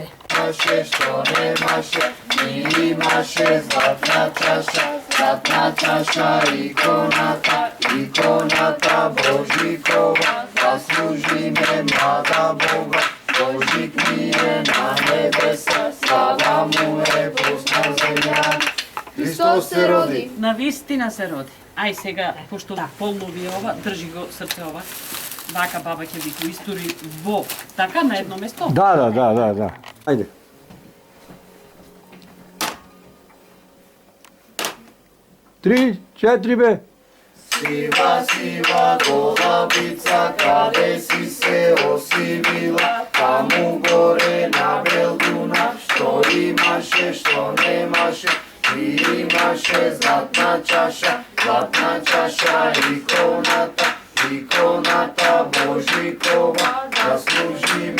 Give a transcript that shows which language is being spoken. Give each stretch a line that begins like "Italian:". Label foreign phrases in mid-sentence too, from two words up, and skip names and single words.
Macedonian: Imaše, što nemaše, ti imaše zlatna čaša, ikonata Božikova, da služi me mlada Boga, Božik mi je na nebesa, slava mu je posla zemlja. Hristos se rodi. Na vistina se rodi. Aj сега, пошто полнови ова, држи го срце ова. Вака баба ќе ви го истори во така на едно место. Da. Ajde. Tri, četiri be. Siva, siva golabica, kade si se osidila, tamo gore na Belduna, što imaše, što nemaše, ti imaše zlatna čaša, ikonata Božikova, da služi